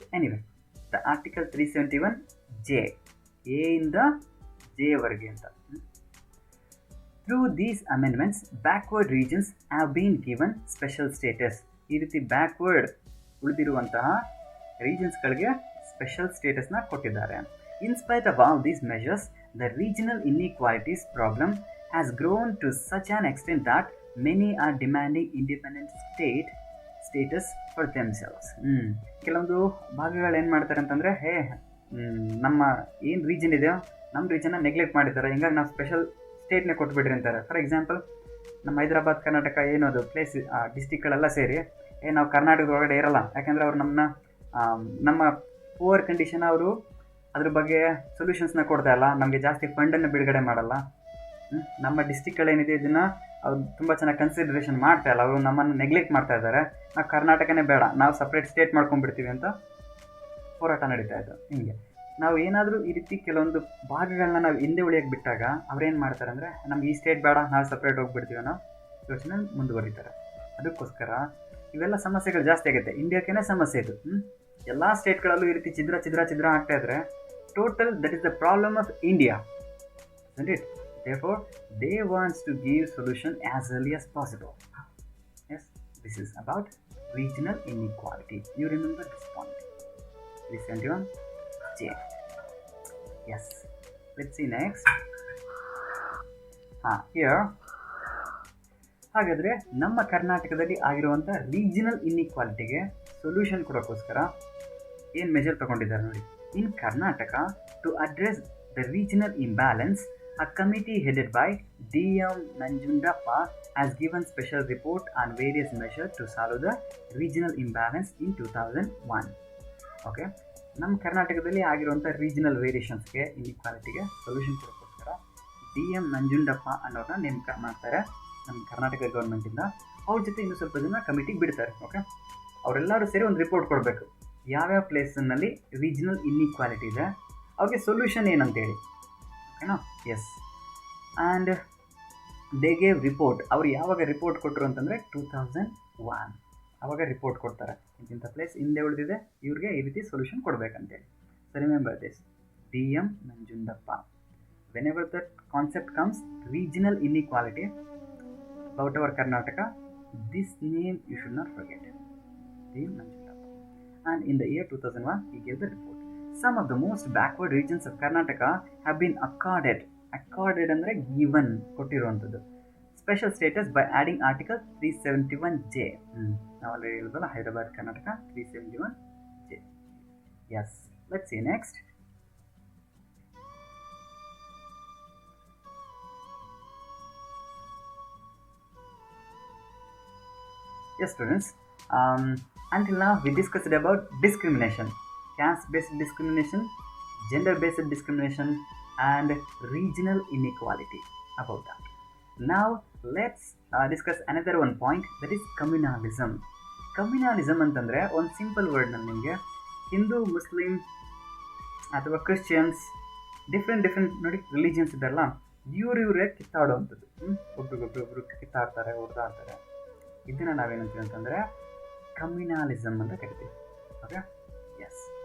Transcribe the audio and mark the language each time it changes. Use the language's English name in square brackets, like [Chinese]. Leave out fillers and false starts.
[English] anyway, the article [Kannada] 371J, A ಇಂದ Jವರೆಗೆ ಅಂತ. [English] Through these amendments backward regions have been given special status. [Kannada] ಈ ರೀತಿ backward ಉಳಿದಿರುವಂತಹ ರೀಜನ್ಸ್ಗಳಿಗೆ special ಸ್ಟೇಟಸ್ನ ಕೊಟ್ಟಿದ್ದಾರೆ. [English] In spite of all these measures, the regional inequalities problem has grown to such an extent that many are demanding independent status for themselves. [Kannada] ಕೆಲವೊಂದು ಭಾಗಗಳು ಏನು ಮಾಡ್ತಾರೆ ಅಂತಂದರೆ, ನಮ್ಮ ಏನು ರೀಜನ್ ಇದೆಯೋ ನಮ್ಮ ರೀಜನ್ನ ನೆಗ್ಲೆಕ್ಟ್ ಮಾಡಿದ್ದಾರೆ, ಹಿಂಗಾಗಿ ನಾವು ಸ್ಪೆಷಲ್ ಸ್ಟೇಟ್ನೇ ಕೊಟ್ಬಿಡ್ರಿ ಅಂತಾರೆ. ಫಾರ್ ಎಕ್ಸಾಂಪಲ್, ನಮ್ಮ ಹೈದರಾಬಾದ್ ಕರ್ನಾಟಕ ಏನದು ಪ್ಲೇಸ್ ಡಿಸ್ಟಿಕ್ಗಳೆಲ್ಲ ಸೇರಿ ನಾವು ಕರ್ನಾಟಕದ ಒಳಗಡೆ ಇರಲ್ಲ, ಯಾಕೆಂದರೆ ಅವ್ರು ನಮ್ಮ ಪುವರ್ ಕಂಡೀಷನ್ ಅವರು ಅದ್ರ ಬಗ್ಗೆ ಸೊಲ್ಯೂಷನ್ಸ್ನ ಕೊಡ್ತಾ ಇಲ್ಲ, ನಮಗೆ ಜಾಸ್ತಿ ಫಂಡನ್ನು ಬಿಡುಗಡೆ ಮಾಡಲ್ಲ. ನಮ್ಮ ಡಿಸ್ಟಿಕ್ಗಳೇನಿದೆ ಇದನ್ನು ಅವ್ರು ತುಂಬ ಚೆನ್ನಾಗಿ ಕನ್ಸಿಡರೇಷನ್ ಮಾಡ್ತಾ ಇಲ್ಲ, ಅವರು ನಮ್ಮನ್ನು ನೆಗ್ಲೆಕ್ಟ್ ಮಾಡ್ತಾ ಇದ್ದಾರೆ. ನಾವು ಕರ್ನಾಟಕನೇ ಬೇಡ, ನಾವು ಸಪ್ರೇಟ್ ಸ್ಟೇಟ್ ಮಾಡ್ಕೊಂಡ್ಬಿಡ್ತೀವಿ ಅಂತ ಹೋರಾಟ ನಡೀತಾ ಇತ್ತು. ಹಿಂಗೆ ನಾವು ಏನಾದರೂ ಈ ರೀತಿ ಕೆಲವೊಂದು ಭಾಗಗಳನ್ನ ನಾವು ಹಿಂದೆ ಉಳಿಯೋಕ್ಕೆ ಬಿಟ್ಟಾಗ ಅವ್ರೇನು ಮಾಡ್ತಾರೆ ಅಂದರೆ, ನಮ್ಗೆ ಈ ಸ್ಟೇಟ್ ಬೇಡ, ನಾವು ಸಪ್ರೇಟ್ ಹೋಗ್ಬಿಡ್ತೀವಿ ಅನ್ನೋ ಯೋಚನೆ ಮುಂದುವರಿತಾರೆ. ಅದಕ್ಕೋಸ್ಕರ ಇವೆಲ್ಲ ಸಮಸ್ಯೆಗಳು ಜಾಸ್ತಿ ಆಗುತ್ತೆ. ಇಂಡಿಯಾಕ್ಕೇನೆ ಸಮಸ್ಯೆ ಇದು. ಎಲ್ಲ ಸ್ಟೇಟ್ಗಳಲ್ಲೂ ಈ ರೀತಿ ಛಿದ್ರ ಆಗ್ತಾ ಇದ್ರೆ [English] Total that is the problem of India, isn't it? Therefore, they wants to give solution as early as possible. Yes, this is about regional inequality. You remember this point. 371J. Yes. Let's see next. Here. [Kannada] ಹಾಗಾದರೆ ನಮ್ಮ ಕರ್ನಾಟಕದಲ್ಲಿ ಆಗಿರುವಂಥ regional ಇನ್ಇಕ್ವಾಲಿಟಿಗೆ solution ಕೊಡೋಕ್ಕೋಸ್ಕರ ಏನು measure ತಗೊಂಡಿದ್ದಾರೆ ನೋಡಿ. [English] In Karnataka, to address the regional imbalance, a committee headed by D.M. Nanjundappa has given special report on various measures to solve the regional imbalance in 2001. [Kannada] Okay, ನಮ್ಮ ಕರ್ನಾಟಕದಲ್ಲಿ ಆಗಿರುವಂಥ ರೀಜನಲ್ ವೇರಿಯೇಷನ್ಸ್ಗೆ, ಇನ್ಇಕ್ವಾಲಿಟಿಗೆ ಸೊಲ್ಯೂಷನ್ ಕೊಡೋಕ್ಕೋಸ್ಕರ D.M. ನಂಜುಂಡಪ್ಪ ಅನ್ನೋರನ್ನ ನೇಮಕ ಮಾಡ್ತಾರೆ ನಮ್ಮ ಕರ್ನಾಟಕ ಗೌರ್ಮೆಂಟಿಂದ. ಅವ್ರ ಜೊತೆ ಇನ್ನೂ ಸ್ವಲ್ಪ ಜನ ಕಮಿಟಿಗೆ ಬಿಡ್ತಾರೆ. ಓಕೆ, ಅವರೆಲ್ಲರೂ ಸೇರಿ ಒಂದು ರಿಪೋರ್ಟ್ ಕೊಡಬೇಕು, ಯಾವ್ಯಾವ ಪ್ಲೇಸನ್ನಲ್ಲಿ ರೀಜನಲ್ ಇನ್ಇಕ್ವಾಲಿಟಿ ಇದೆ, ಅವ್ರಿಗೆ ಸೊಲ್ಯೂಷನ್ ಏನಂತೇಳಿ. ಓಕೆನಾ? S. [English] And they gave report. [Kannada] ಅವ್ರು ಯಾವಾಗ ರಿಪೋರ್ಟ್ ಕೊಟ್ಟರು ಅಂತಂದರೆ 2001 ಆವಾಗ ರಿಪೋರ್ಟ್ ಕೊಡ್ತಾರೆ, ಇಂಥ ಪ್ಲೇಸ್ ಹಿಂದೆ ಉಳಿದಿದೆ, ಇವ್ರಿಗೆ ಈ ರೀತಿ solution ಕೊಡಬೇಕಂತೇಳಿ. [English] So remember this, D.M. Nanjundappa. whenever that concept comes, regional inequality about our Karnataka, this name you should not forget, D.M. Nanjundappa. And in the year 2001 he gave the report. Some of the most backward regions of Karnataka have been accorded accorded ಅಂದರೆ given, ಕೊಟ್ಟಿರುವಂಥದ್ದು. Special status by adding article 371J. [Kannada] ನಾವು already ಹೇಳಿದ್ವಲ್ಲ, Hyderabad Karnataka 371J. [English] Yes, let's see next. Yes, students. Until now, we discussed about discrimination, caste-based discrimination, gender-based discrimination, and regional inequality. About that. Now, let's discuss another one point, that is communalism. [Kannada] Communalism ಅಂತಂದರೆ ಒಂದು simple ವರ್ಡ್ನಲ್ಲಿ ನಿಮಗೆ Hindu, Muslim ಅಥವಾ Christians, different ನೋಡಿ religions ಇದೆಲ್ಲ ಇವರೇ ಕಿತ್ತಾಡುವಂಥದ್ದು. ಒಬ್ರಿಗೊಬ್ರು ಕಿತ್ತಾಡ್ತಾರೆ, ಹೊಡೆದಾಡ್ತಾರೆ. ಇದನ್ನು ನಾವೇನಂತೀವಿ ಅಂತಂದರೆ ಕಮ್ಯುನಾಲಿಸಮ್ ಅಂತ ಕರಿತೀವಿ. Okay, S.